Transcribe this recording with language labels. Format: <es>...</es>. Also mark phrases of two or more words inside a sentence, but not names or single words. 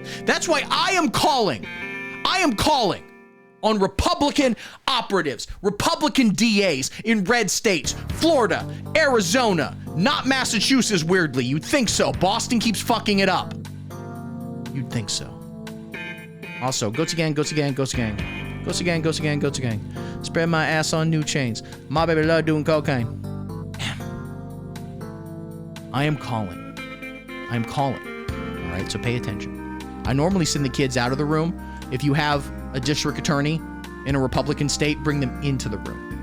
<en>That's why I am calling on Republican operatives, Republican DAs in red states, Florida, Arizona, not Massachusetts, weirdly. You'd think so. Boston keeps fucking it up. You'd think so. Also, GOATC gang, GOATC gang, GOATC gang. GOATC gang, GOATC gang, GOATC gang. Spread my ass on new chains. My baby love doing cocaine. I am calling. All right, so pay attention. I normally send the kids out of the room. If you have a district attorney in a Republican state, bring them into the room.</en>